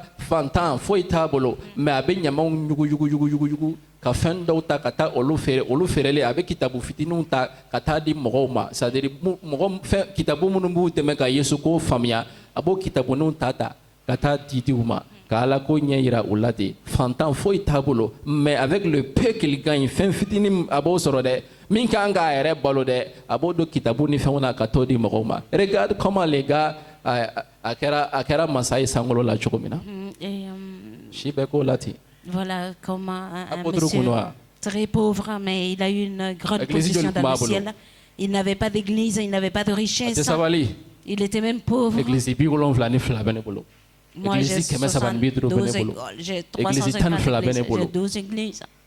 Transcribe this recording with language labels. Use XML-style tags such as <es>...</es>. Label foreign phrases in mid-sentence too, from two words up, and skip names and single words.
<bm>fantan foyi t'a bolo mais a bɛ ɲamaw yugu ka fɛn dɔw ta ka taa olu feereli a bɛ kitabu fitininw ta ka taa di mɔgɔw ma</bm> <fr>c'est à dire</fr> <bm>mɔgɔ fɛn kitabu minnu b'u dɛmɛ ka Yesu ko faamuya a b'o kitabuninw ta ka taa di u ma ka Ala ko ɲɛ yira u la ten fantan foyi t'a bolo</bm> <fr>mais avec le peu qu'il gagne</fr> <bm>fɛn fitinin a b'o sɔrɔ dɛ min kan k'a yɛrɛ balo dɛ a b'o don kitabu ni fɛnw na ka t'o di mɔgɔw ma</bm> <fr>regarde comment les gars</fr> <bm>a kɛra masa ye sankolo la cogo min na si bɛ k'o la ten.</bm> <fr>Voilà comment un monsieur très pauvre, mais il a eu une grande position dans le ciel. Il n'avait pas d'église, il n'avait pas de richesse. Il était même pauvre. Moi, j'ai 72 écoles, j'ai 350 églises, j'ai 12 églises.</fr>